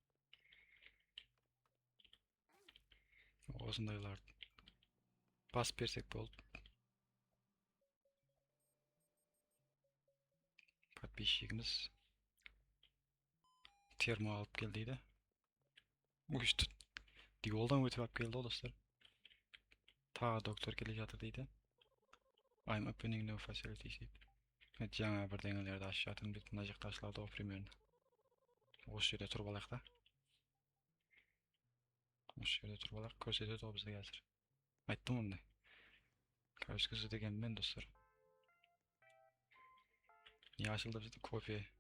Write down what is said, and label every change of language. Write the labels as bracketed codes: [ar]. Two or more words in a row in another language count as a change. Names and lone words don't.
[kk] Осындайларды бас берсек болды. Подписчигіміз термо алып кел дейді. Өшті. Диолдан өтіп алып келді достар. Тағы доктор келе жатыр дейді. [en] I'm opening new facilities дейді. [kk] Жаңа бірдеңелерді ашып жатырмын дейді. Мына жақта ашылады ғой примерно. Осы жерде тұрып алайық та. Осы жерде тұрып алайық, көрсетеді ғой бізге қазір. Айттым ондай. Көрсетеді деген мен достар. Не ашылды бізде? Кофе.